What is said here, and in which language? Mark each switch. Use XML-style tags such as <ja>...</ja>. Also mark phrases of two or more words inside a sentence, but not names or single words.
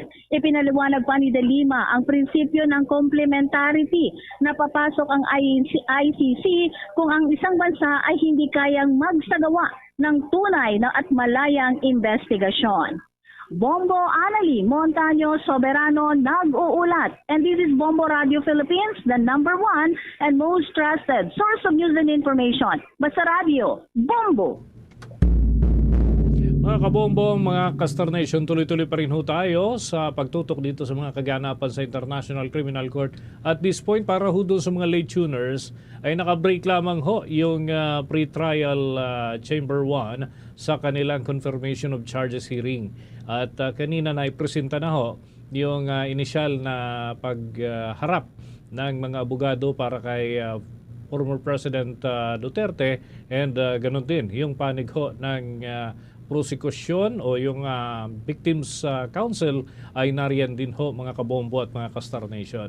<tl>Ipinaliwanag pa ni de Lima ang prinsipyo ng complementarity na papasok ang ICC kung ang isang bansa ay hindi kayang magsagawa ng tunay na at malayang investigasyon. Bombo Anali Montaño Soberano nag-uulat.</tl> <en>And this is Bombo Radio Philippines, the number one and most trusted source of news and information.</en> <tl>Basta Radio, Bombo! Mga kabombo, mga ka-Star Nation, tuloy-tuloy pa rin ho tayo sa pagtutok dito sa mga kaganapan sa International Criminal Court.</tl> <en>At this point,</en> <tl>para ho doon sa mga</tl> <en>late tuners,</en> <tl>ay nakabreak lamang ho yung pre-trial Chamber 1 sa kanilang</tl> <en>confirmation of charges hearing.</en> <tl>At kanina na ipresenta na ho yung initial na pagharap ng mga abogado para kay</tl> <en>former President</en> <tl>Duterte and ganun din yung panig ho ng prosecution o yung Victims Council ay nariyan din ho mga kabombo at mga ka-Star Nation.</tl>